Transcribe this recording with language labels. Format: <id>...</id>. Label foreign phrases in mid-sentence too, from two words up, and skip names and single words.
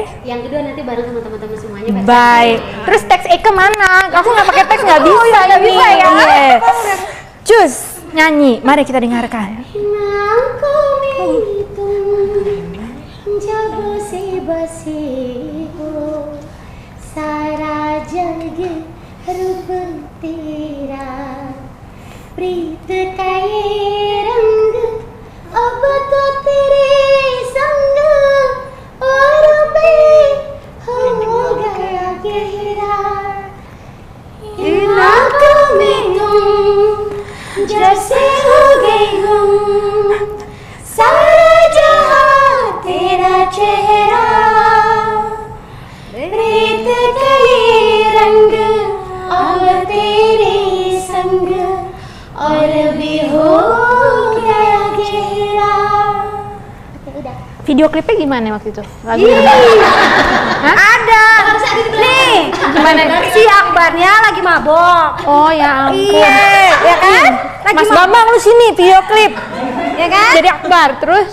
<id>Yang kedua nanti baru sama teman-teman semuanya. Baik. Terus teks Eke mana? Aku nggak pakai teks, nggak bisa. Nggak bisa ya. Cus, nyanyi. Mari kita dengarkan. Nangko menghitung jago sebasiho</id> <hi>सारा जग रूप तेरा प्रीत का ये रंग अब तो तेरे संग और पे हो गया गहरा इन आँखों में तुम जैसे हो गई गुम सारा जहां तेरा चेहरा प्रीत का ये रंग अब तेरे संग और भी हो गया गहरा.</hi> <id>Video klipnya gimana waktu itu? Lagu Ada. Nih, gimana? si Akbarnya lagi mabok. Oh ya ampun. Iya, ya kan? Lagi Mas mabok, Bambang lu sini video klip. ya kan? Jadi Akbar terus.</id>